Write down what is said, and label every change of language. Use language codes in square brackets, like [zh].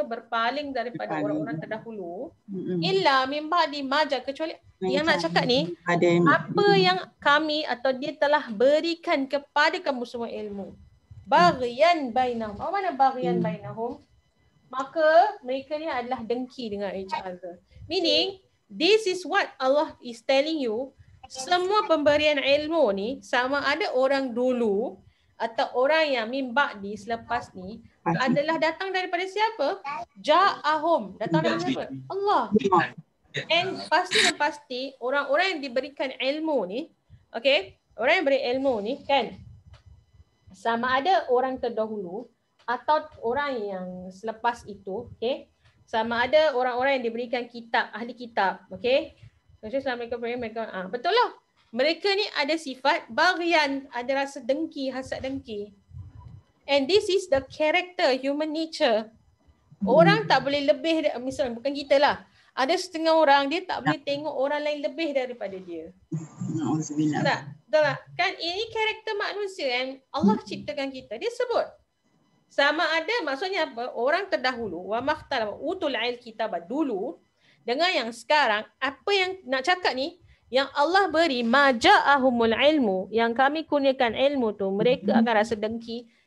[ms] Berpaling daripada orang-orang terdahulu. Illa min ba'di maja, kecuali yang nak cakap ni, apa yang kami atau dia telah berikan kepada kamu semua ilmu. Baghyan bainahum. Apa mana baghyan bainahum? Maka mereka ni adalah dengki dengan [en] each other. Meaning, this is what Allah is telling you. [ms] Semua pemberian ilmu ni, sama ada orang dulu atau orang yang min ba'di selepas ni, adalah datang daripada siapa? Ja'ahum. Datang daripada siapa? Allah. And pasti orang-orang yang diberikan ilmu ni, okay, orang yang beri ilmu ni kan, sama ada orang terdahulu atau orang yang selepas itu, okay, sama ada orang-orang yang diberikan kitab, ahli kitab, okay. Assalamualaikum mereka, betul lah. Mereka ni ada sifat baghyan, ada rasa dengki, hasad dengki. [en] And this is the character, human nature. [ms] Orang tak boleh lebih, misalnya bukan kita lah. Ada setengah orang dia tak boleh tengok orang lain lebih daripada dia. Betul tak? Kan ini karakter manusia yang Allah ciptakan kita. Dia sebut. Sama ada maksudnya apa? Orang terdahulu, wa makhtalaf utul kitab dulu dengan yang sekarang, apa yang nak cakap ni, yang Allah beri maja'ahumul ilmu, yang kami kurniakan ilmu tu, mereka akan rasa dengki.